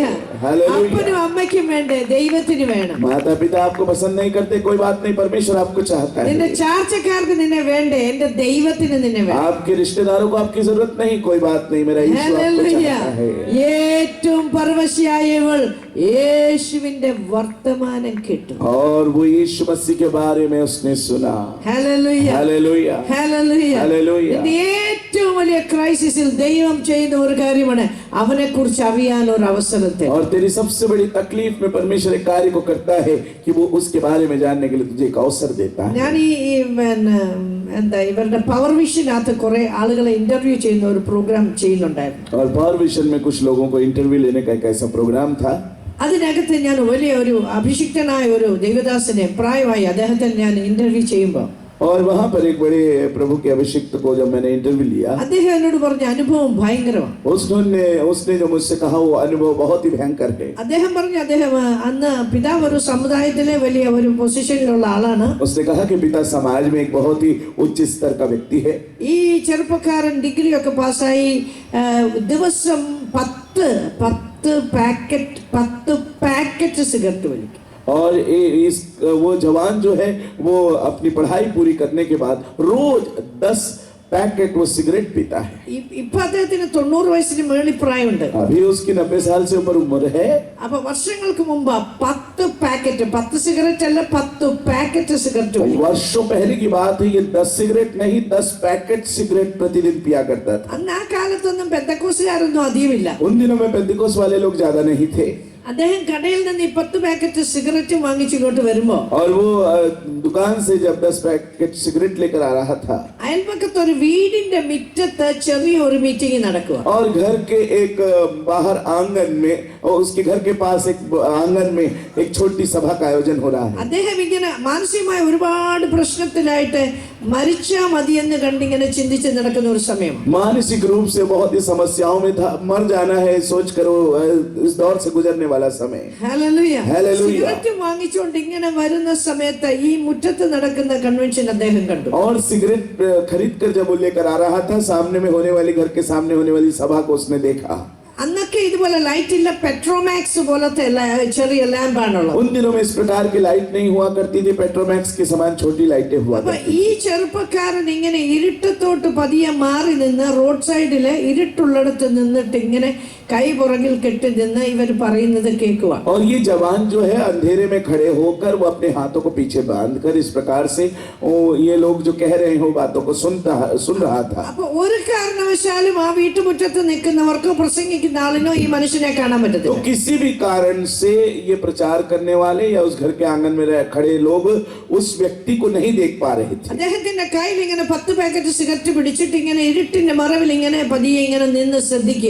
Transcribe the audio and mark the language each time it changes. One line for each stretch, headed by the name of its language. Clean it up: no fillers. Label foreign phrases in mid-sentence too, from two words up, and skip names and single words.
Hindi: है. हालेलुया.
Malayalam: അപ്പനും അമ്മയ്ക്കും വേണ്ടേ, ദൈവത്തിന് വേണം.
Hindi: माता पिता आपको पसंद नहीं करते, कोई बात नहीं, परमेश्वर आपको चाहता
Malayalam: നിന്റെ
Hindi: है.
Malayalam: ചാർച്ചക്കാർക്ക് നിന്നെ വേണ്ടേ, എന്റെ ദൈവത്തിന് നിന്നെ വേണം.
Hindi: आपके रिश्तेदारों को आपकी जरूरत नहीं, कोई बात नहीं, मेरा यीशु आपको
Malayalam: ഹല്ലേലൂയ.
Hindi: चाहता है.
Malayalam: ഏറ്റവും പരവശയായവൾ യേശുവിന്റെ വർത്തമാനം കേട്ടു.
Hindi: और वो यीशु मसीह के बारे में उसने सुना.
Malayalam: ഹല്ലേലൂയ
Hindi: हालेलुया
Malayalam: ഹല്ലേലൂയ.
Hindi: हालेलुया.
Malayalam: നിന്റെ ഏറ്റവും വലിയ ക്രൈസിസിൽ ദൈവം ചെയ്യുന്ന ഒരു കാര്യമാണ് അവനെ കുറിച്ച് അറിയാൻ ഒരു അവസരത്തെ.
Hindi: और तेरी सबसे बड़ी तकलीफ में परमेश्वर एक कार्य को करता है कि वो उसके बारे में जानने के लिए तुझे एक अवसर देता है.
Malayalam: ഞാൻ എന്താ ഇവരുടെ പവർ വിഷനകത്ത് കുറെ ആളുകളെ ഇന്റർവ്യൂ ചെയ്യുന്ന ഒരു പ്രോഗ്രാം ചെയ്യുന്നുണ്ടായിരുന്നു.
Hindi: और पावर विजन में कुछ लोगों को इंटरव्यू लेने का एक ऐसा प्रोग्राम था.
Malayalam: അതിനകത്ത് ഞാൻ വലിയ ഒരു അഭിഷിക്തനായ ഒരു ദൈവദാസനെ പ്രായമായി അദ്ദേഹത്തെ ഞാൻ ഇന്റർവ്യൂ ചെയ്യുമ്പോൾ
Hindi: और वहां पर एक बड़े प्रभु के अभिषिक्त को जब मैंने इंटरव्यू लिया,
Malayalam: അദ്ദേഹം എന്നോട് പറഞ്ഞ അനുഭവം ഭയങ്കരമാണ്.
Hindi: उसने जो मुझसे कहा वो अनुभव बहुत ही भयंकर है.
Malayalam: അദ്ദേഹം പറഞ്ഞു അദ്ദേഹം അന്ന് പിതാവ് ഒരു സമുദായത്തിലെ വലിയ ഒരു പൊസിഷനിലുള്ള ആളാണ്.
Hindi: उसने कहा कि पिता समाज में एक बहुत ही उच्च स्तर का व्यक्ति है.
Malayalam: ഈ ചെറുപ്പക്കാരൻ ഡിഗ്രി ഒക്കെ പാസ്സായി ദിവസം 10 പാക്കറ്റ് സിഗരറ്റ് വലിക്കും.
Hindi: और वो जवान जो है वो अपनी पढ़ाई पूरी करने के बाद रोज 10 पैकेट वो सिगरेट पीता है.
Malayalam: ഇപ്പൊ അദ്ദേഹത്തിന് 90 വയസ്സിന് മേളിൽ പ്രായമുണ്ട്.
Hindi: अभी उसकी 90 साल से ऊपर उम्र है.
Malayalam: അപ്പൊ വർഷങ്ങൾക്ക് മുമ്പ് 10 സിഗരറ്റ് അല്ല 10 പാക്കറ്റ് സിഗരറ്റ് വലിക്കും.
Hindi: वर्षों पहले की बात है, ये 10 सिगरेट नहीं 10 पैकेट सिगरेट प्रतिदिन पिया करता था.
Malayalam: അന്ന് ആ കാലത്തൊന്നും പെന്തക്കോസുകാരൊന്നും അധികമില്ല.
Hindi: उन दिनों में पेंतिकोस वाले लोग ज्यादा नहीं थे.
Malayalam: അദ്ദേഹം കടയിൽ നിന്ന് ഈ 10 പാക്കറ്റ് സിഗരറ്റ് വാങ്ങിച്ചു ഇങ്ങോട്ട് വരുമ്പോ
Hindi: और वो दुकान से जब 10 पैकेट सिगरेट लेकर आ रहा था,
Malayalam: അയൽപക്കത്ത് ഒരു വീടിന്റെ മുറ്റത്ത് ചെറിയ ഒരു മീറ്റിംഗ് നടക്കുക.
Hindi: और घर के एक बाहर आंगन में और उसके घर के पास एक आंगन में एक छोटी सभा का आयोजन हो रहा है.
Malayalam: അദ്ദേഹം ഇങ്ങനെ മാനസികമായ ഒരുപാട് പ്രശ്നത്തിലായിട്ട് മരിച്ചാ മതിയെന്ന് കണ്ടിങ്ങനെ ചിന്തിച്ച് നടക്കുന്ന ഒരു സമയം.
Hindi: मानसिक रूप से बहुत ही समस्याओं में था, मर जाना है सोच कर वो इस दौर से गुजरने वाला समय.
Malayalam: ഹല്ലേലൂയ. ഹല്ലേലൂയ. സിഗരറ്റ് വാങ്ങിച്ചുകൊണ്ട് ഇങ്ങനെ വരുന്ന സമയത്ത് ഈ മുറ്റത്ത് നടക്കുന്ന കൺവെൻഷൻ അദ്ദേഹം കണ്ടു.
Hindi: और सिगरेट खरीद कर जब वो लेकर आ रहा था, सामने में होने वाली घर के सामने होने वाली सभा को उसने देखा.
Malayalam: അന്നൊക്കെ ഇതുപോലെ ലൈറ്റ് ഇല്ല, പെട്രോമാക്സ് പോലത്തെ ചെറിയ ലാമ്പാണുള്ളത്.
Hindi: उन दिनों में इस प्रकार की लाइट नहीं हुआ करती थी, पेट्रोमैक्स के समान छोटी लाइटें हुआ
Malayalam: അപ്പൊ
Hindi: करती.
Malayalam: ഈ ചെറുപ്പക്കാരൻ ഇങ്ങനെ ഇരുട്ടത്തോട്ട് പതിയെ മാറി നിന്ന്
English: road side
Malayalam: ഇരുട്ടുള്ളിടത്ത് നിന്നിട്ട് ഇങ്ങനെ കൈ പുറകിൽ കെട്ടി നിന്ന് ഇവർ പറയുന്നത് കേൾക്കുക.
Hindi: और ये जवान जो है अंधेरे में खड़े होकर वो अपने हाथों को पीछे बांधकर इस प्रकार से ये लोग जो कह रहे हैं वो बातों को सुन रहा था.
Malayalam: അപ്പൊ ഒരു കാരണവശാലും ആ വീട്ടുമുറ്റത്ത് നിൽക്കുന്നവർക്കോ പ്രസംഗിക്കുന്ന പ്രസംഗിക്കുന്ന ആളിനോ ഈ മനുഷ്യനെ കാണാൻ
Hindi: तो
Malayalam: പറ്റത്തില്ല.
Hindi: किसी भी कारण से ये प्रचार करने वाले या उस घर के आंगन में खड़े लोग उस व्यक्ति को नहीं देख पा रहे थे.
Malayalam: അദ്ദേഹത്തിന്റെ കയ്യിൽ ഇങ്ങനെ 10 പാക്കറ്റ് സിഗരറ്റ് പിടിച്ചിട്ട് ഇങ്ങനെ ഇരുട്ടിന്റെ മറവിൽ ഇങ്ങനെ പതിയെ ഇങ്ങനെ നിന്ന് ശ്രദ്ധിക്കുക.